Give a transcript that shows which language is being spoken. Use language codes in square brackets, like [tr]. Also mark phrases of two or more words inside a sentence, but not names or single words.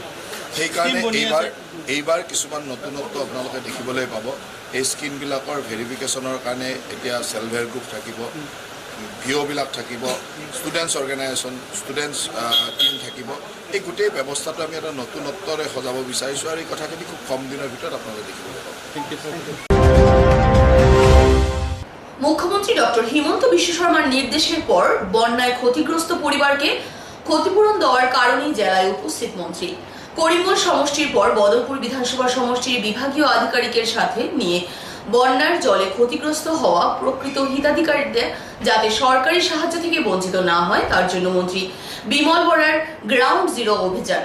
[as] সেইকাৰণে এইবাৰ কিছুমান নতুনত্ব আপোনালোকে দেখিবলৈ পাব। এই স্কিমবিলাকৰ ভেৰিফিকেশ্যনৰ কাৰণে এতিয়া [en] self help group [as] থাকিব, ভিঅ'বিলাক থাকিব, [en] students organisation, students team [as] থাকিব। এই গোটেই ব্যৱস্থাটো আমি এটা নতুনত্বৰে সজাব বিচাৰিছোঁ আৰু এই কথাখিনি খুব কম দিনৰ ভিতৰত আপোনালোকে দেখিবলৈ পাব। [bn] মুখ্যমন্ত্রী ডক্টর হিমন্ত বিশ্ব শর্মার নির্দেশের পর বন্যায় ক্ষতিগ্রস্ত পরিবারকে ক্ষতিপূরণ দেওয়ার কারণেই জেলায় উপস্থিত মন্ত্রী। করিমগঞ্জ সমষ্টির পর বদরপুর বিধানসভা সমষ্টির বিভাগীয় আধিকারিকের সাথে নিয়ে বন্যার জলে ক্ষতিগ্রস্ত হওয়া প্রকৃত হিতাধিকারীদের যাতে সরকারি সাহায্য থেকে বঞ্চিত না হয় তার জন্য মন্ত্রী বিমল বরার [en] ground zero [bn] অভিযান।